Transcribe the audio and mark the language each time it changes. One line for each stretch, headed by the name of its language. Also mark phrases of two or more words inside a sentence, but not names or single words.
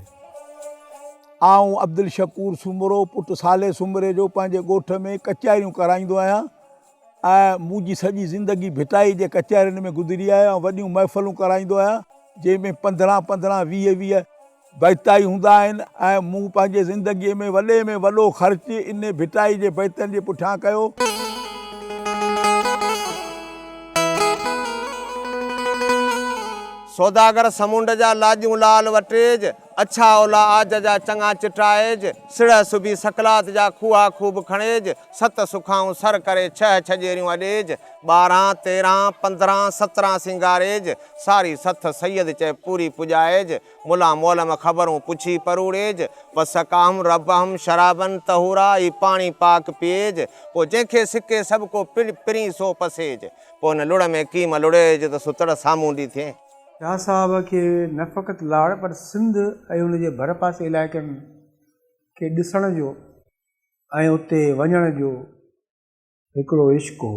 Sindhi: आऊं अब्दुल शकूर सुमरो पुटु साले सुमरे जो पंहिंजे ॻोठ में कचहरियूं कराईंदो आहियां ऐं मुंहिंजी सॼी ज़िंदगी भिटाई जे कचहरियुनि में गुज़री आहे ऐं वॾियूं महफ़िलूं कराईंदो आहियां जंहिंमें 15-15 20-20 बैताई हूंदा आहिनि ऐं मूं पंहिंजे ज़िंदगीअ में वॾे में वॾो ख़र्च इन भिटाई जे बैतनि जे पुठियां कयो। सौदागर समुंड जा लाजूं लाल वटेज अच्छा ओला आज जा चङा चिटाएज सिड़ सुबी सकलात जा खूआ खूब खणेज सत सुखाऊं सर करे 6 छजेरियूं अॾेज 12 13 15 17 सिंगारेज सारी सथ सैयद चए पूरी पुॼाएज मुला मोलम ख़बरूं पुछी परूड़ेज
Arabic: وسقاهم ربهم شرابا طهورا
Sindhi: ई पाणी पाक पिएज पोइ जंहिंखे सिके सभु को पिरी सो पसेज पोइ न लुड़ में कीम लुड़ेज त सुतड़ साम्हूं ॾी थिए। शाह साहब के न फ़क़ति लाड़ पर सिंध ऐं उनजे भर पासे इलाइक़नि खे ॾिसण जो ऐं उते वञण जो हिकिड़ो इश्क़ हो।